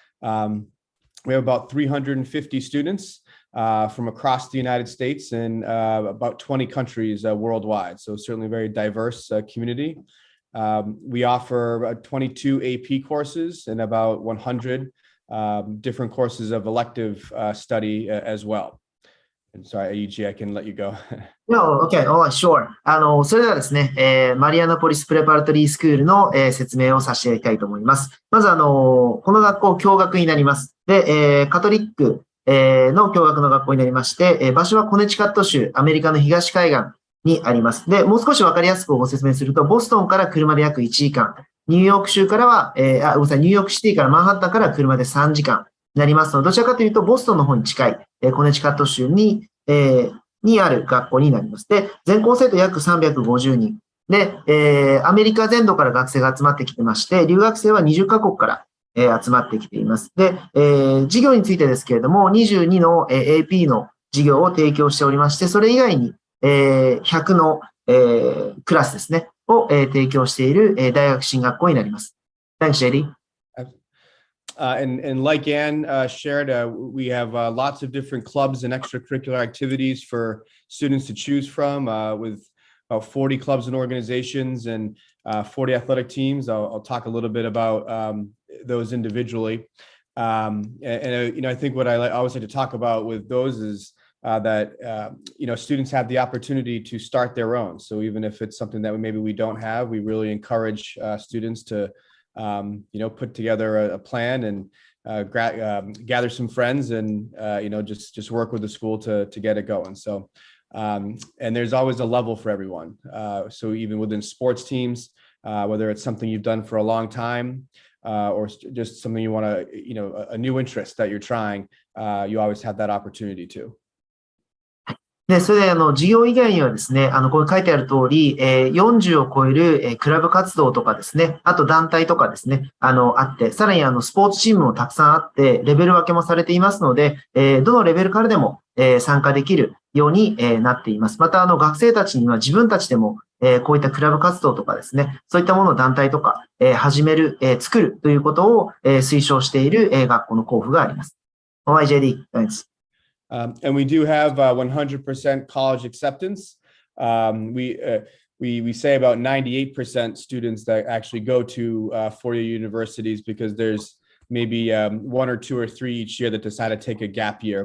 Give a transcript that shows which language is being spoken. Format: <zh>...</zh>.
<en>We have about 350 students from across the United States and about 20 countries worldwide. So certainly a very diverse community. We offer 22 AP courses and about 100 different courses of elective study as well. And sorry, AEG, I can let you go. No, okay, oh, sure.</en> <ja>それではですね、マリアナポリスプレパラトリースクールの、説明をさせていただきたいと思います。まず、この学校、共学になります。で、カトリック、の共学の学校になりまして、場所はコネチカット州、アメリカの東海岸にあります。で、もう少しわかりやすくご説明すると、ボストンから車で約1時間、ニューヨーク州からは、ごめんなさい、ニューヨークシティからマンハッタンから車で3時間になりますので、どちらかというと、ボストンの方に近い、コネチカット州にある学校になります。で、全校生徒約350人。で、アメリカ全土から学生が集まってきてまして、留学生は20カ国から、集まってきています。で、授業についてですけれども、22の、AP の授業を提供しておりまして、それ以外に、100の、クラスですね、を、提供している、大学進学校になります。</ja> <en>Thanks, JD. And like Ann shared, we have lots of different clubs and extracurricular activities for students to choose from with about 40 clubs and organizations and 40 athletic teams. I'll talk a little bit about those individually. I think what I always like to talk about with those is that students have the opportunity to start their own. So even if it's something that maybe we don't have, we really encourage students to put together a plan and gather some friends and just work with the school to get it going. So and there's always a level for everyone. So even within sports teams, whether it's something you've done for a long time or just something you want to, a new interest that you're trying, you always have that opportunity to.</en> <ja>で、それで、授業以外にはですね、これ書いてある通り、40を超える、クラブ活動とかですね、あと団体とかですね、あって、さらにスポーツチームもたくさんあって、レベル分けもされていますので、どのレベルからでも、参加できるように、なっています。また、学生たちには自分たちでも、こういったクラブ活動とかですね、そういったものを団体とか、始める、作るということを、推奨している、学校の校府があります。</ja> <en>YJD, thanks. And we do have 100% college acceptance. We say about 98% students that actually go to four-year universities because there's maybe 1 or 2 or 3 each year that decide to take a gap year.</en>